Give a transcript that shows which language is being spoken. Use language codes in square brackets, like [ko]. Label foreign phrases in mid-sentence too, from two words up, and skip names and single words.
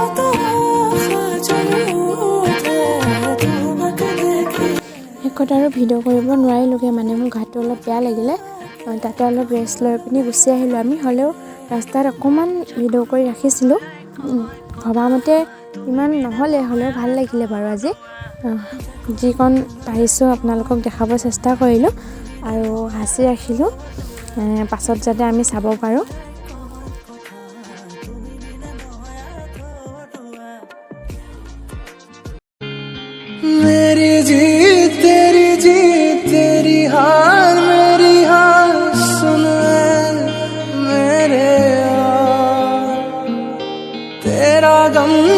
[as] শেষত আৰু ভিডিঅ' কৰিব নোৱাৰিলোঁগৈ মানে মোৰ গাটো অলপ বেয়া লাগিলে তাতে অলপ ৰেষ্ট লৈ পিনি গুচি আহিলোঁ আমি হ'লেও ৰাস্তাত অকণমান ভিডিঅ' কৰি ৰাখিছিলোঁ ভবামতে ইমান নহ'লে হ'লেও ভাল লাগিলে বাৰু আজি যিকণ পাৰিছোঁ আপোনালোকক দেখাব চেষ্টা কৰিলোঁ আৰু সাঁচি ৰাখিলোঁ পাছত যাতে আমি চাব পাৰোঁ [hi] मेरी जीत तेरी हार मेरी हार सुन मेरे यार तेरा गम